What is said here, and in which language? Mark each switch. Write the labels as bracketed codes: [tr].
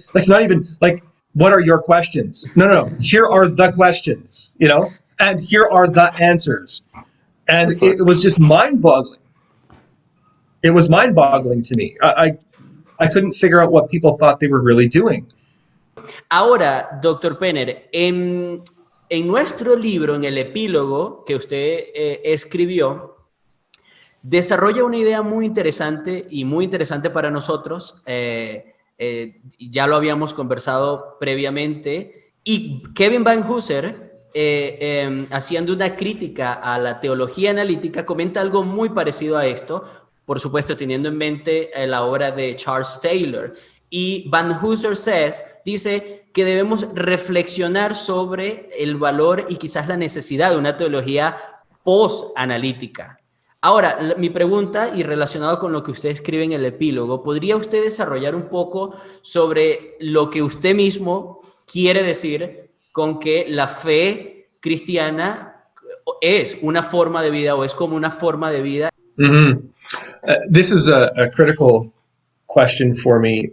[en] Like, it's not even like, what are your questions? No. Here are the questions, and here are the answers. And That's right. it was just mind-boggling. It was mind-boggling to me. I couldn't figure out what people thought they were really doing. [es] Ahora, doctor Penner, en nuestro libro, en el epílogo que usted escribió, desarrolla una idea muy interesante y muy interesante para nosotros. Ya lo habíamos conversado previamente. Y Kevin Van Hooser, haciendo una crítica a la teología analítica, comenta algo muy parecido a esto, por supuesto teniendo en mente la obra de Charles Taylor. Y Van Hooser dice que debemos reflexionar sobre el valor y quizás la necesidad de una teología post-analítica. Ahora, mi pregunta, y relacionado con lo que usted escribe en el epílogo, ¿podría usted desarrollar un poco sobre lo que usted mismo quiere decir con que la fe cristiana es una forma de vida o es como una forma de vida? Mm-hmm. [en] This is a critical question for me.